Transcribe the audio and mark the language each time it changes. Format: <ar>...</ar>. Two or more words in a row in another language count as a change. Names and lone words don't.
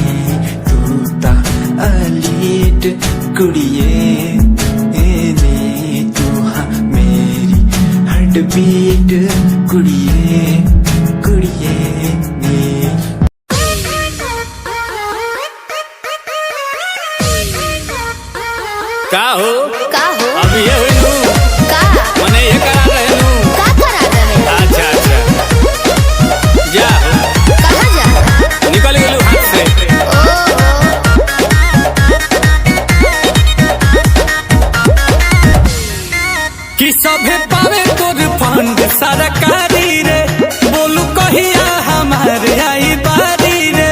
<pa>ਤੂੰ ਤਾਂ ਅਲੀਟ ਕੁੜੀਏ ਬੀਟ ਕੁੜੀਏ ਕੁੜੀਏ ਨੀ।</pa> <bho>का हो का हो अब ये हुई नू का मने ये करा रहे नू। का करा रहे? अच्छा अच्छा जा कहाँ जा? निकल गेलू हाथ से। कि सभे पावे तोर फंड सरकारी रे, बोलू कहिया हमारे आई बारी रे।</bho>